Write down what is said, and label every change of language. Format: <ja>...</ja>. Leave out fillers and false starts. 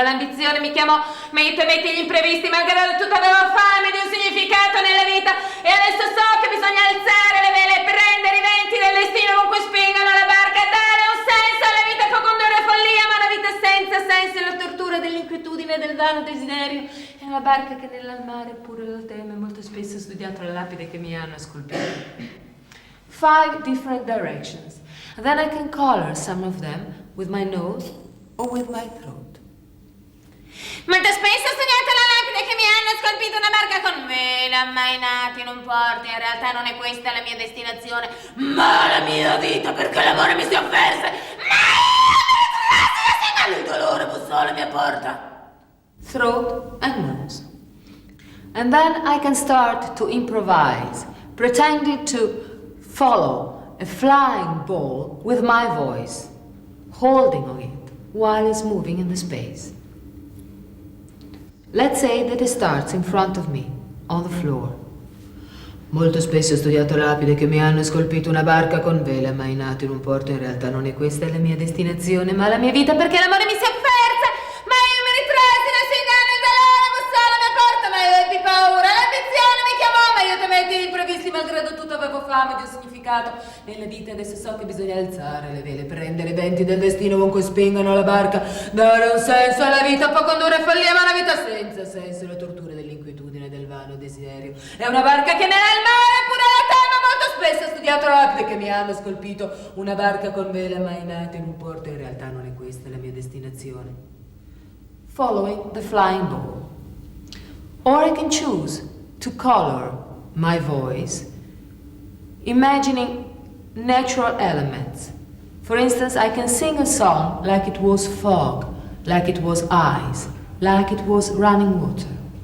<it>L'ambizione mi chiamò, ma io temetti gli imprevisti. Malgrado tutto avevo fame di un significato nella vita, e adesso so che bisogna alzare le vele e prendere i venti del destino ovunque spingano la barca. Dare un senso alla vita può condurre a follia, ma una vita senza senso è la tortura dell'inquietudine e del vano desiderio. È una barca che nel mare pure lo teme. Molto spesso ho studiato la lapide che mi hanno scolpito.</it> <en>5 different directions. And then I can color some of them with my nose or with my throat.</en> <it>Molto spesso ho studiato la lapide che mi hanno scolpito una barca con vele ammainate in un porto. In realtà non è questa la mia destinazione, ma la mia vita, perché l'amore mi si offerse, ma io il dolore bussò alla mia porta.</it> <en>Throat and nose. And then I can start to improvise, pretending to follow a flying ball with my voice, holding on it while it's moving in the space. Let's say that it starts in front of me, on the floor.</en> <it>Molto spesso ho studiato lapide che mi hanno scolpito una barca con vele ammainate in un porto. In realtà non è questa la mia destinazione, ma la mia vita, perché l'amore mi si è offerse, ma io mi ritrassi dal suo inganno. Il dolore bussò alla mia porta, ma io ebbi paura. L'ambizione mi chiamò, ma io temetti gli imprevisti. Malgrado tutto avevo fame di un significato nella vita. Adesso so che bisogna alzare le vele, prendere i venti del destino ovunque spingano la barca. Dare un senso alla vita può condurre a follia, ma una vita senza senso è la tortura dell'inquietudine e del vano desiderio. È una barca che nel mare pure la teme. Molto spesso ho studiato la lapide che mi hanno scolpito una barca con vele ammainate in un porto. In realtà non è questa la mia destinazione.</it> <en>Following the flying ball. Or I can choose to color my voice, imagining natural elements. For instance, I can sing a song like it was fog, like it was ice, like it was running water.</en>